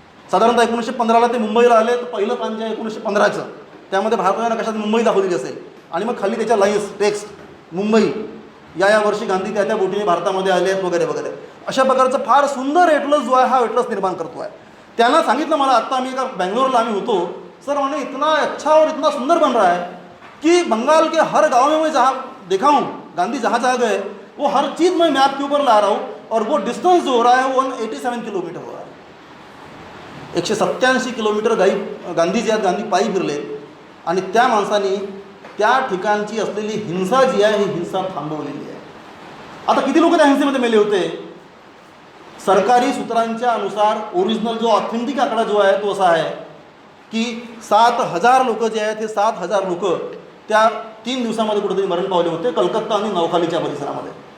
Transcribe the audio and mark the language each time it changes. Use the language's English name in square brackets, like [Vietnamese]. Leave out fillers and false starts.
[Marathi] साधारणतः 1915ला ते मुंबईला आले, तर पहिलं पान जे आहे 1915चं, त्यामध्ये भारताने कशात मुंबई दाखवलेली असेल, आणि मग खाली त्याच्या लाईन्स टेक्स्ट मुंबई, या वर्षी गांधी त्या बोटीने भारतामध्ये आले आहेत वगैरे वगैरे. अशा प्रकारचं फार सुंदर एटलस जो आहे हा एटलस निर्माण करतो आहे. त्यांना सांगितलं मला, आत्ता आम्ही एका बेंगलोरला आम्ही होतो, [Hindi] सर मैंने इतना अच्छा और इतना सुंदर बन रहा है कि बंगाल के हर गाँव में मैं जहाँ देखा हूँ गांधी जहाँ जहाँ गए वो हर चीज़ मैं मैप के ऊपर ला रहा हूँ, और वो डिस्टेंस जो हो रहा है वो 187 किलोमीटर हो रहा है. [Marathi] 187 किलोमीटर गांधीजी आहेत, गांधी पायी फिरले आणि त्या माणसांनी त्या ठिकाणची असलेली हिंसा जी आहे ही हिंसा थांबवलेली आहे. आता किती लोक त्या हिंसेमध्ये मेले होते? सरकारी सूत्रांच्या अनुसार ओरिजिनल जो ऑथेंटिक आकडा जो आहे तो असा आहे की 7,000 लोक जे आहेत हे 7,000 लोक त्या 3 दिवसामध्ये कुठेतरी मरण पावले होते कलकत्ता आणि नौखालीच्या परिसरामध्ये.